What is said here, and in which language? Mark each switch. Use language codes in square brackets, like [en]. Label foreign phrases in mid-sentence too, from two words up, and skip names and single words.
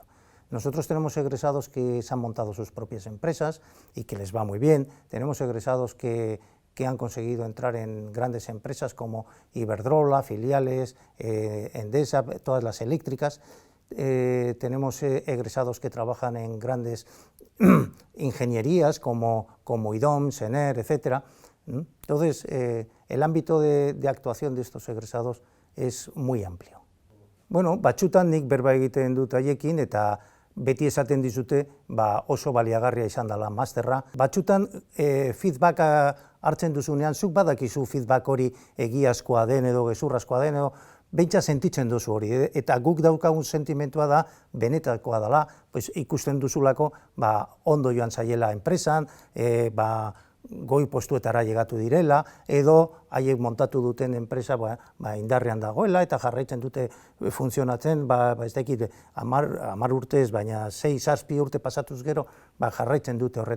[es] Nosotros tenemos egresados que se han montado sus propias empresas y que les va muy bien, tenemos egresados que que han conseguido entrar en grandes empresas como Iberdrola, filiales, Endesa, todas las eléctricas. Tenemos egresados que trabajan en grandes ingenierías como IDOM, SENER, etc. Entonces, el ámbito de actuación de estos egresados es muy amplio. [eu] Bueno, batzutan nik berba egiten dut haiekin eta beti esaten dizute oso baliagarria izan dela masterra. Batzutan feedbacka hartzen duzunean, zuk badakizu feedback hori egiazkoa den edo gezurrazkoa den edo behintzat sentitzen duzu hori, eta guk daukagun sentimentua da benetakoa dela, ikusten duzulako ondo joan zaiela enpresan, goi postuetara llegatu direla, edo haiek montatu duten enpresa indarrean dagoela eta jarraitzen dute funtzionatzen, ez dakit 10 urtez, baina 6-7 urte pasatuz gero jarraitzen dute horreta.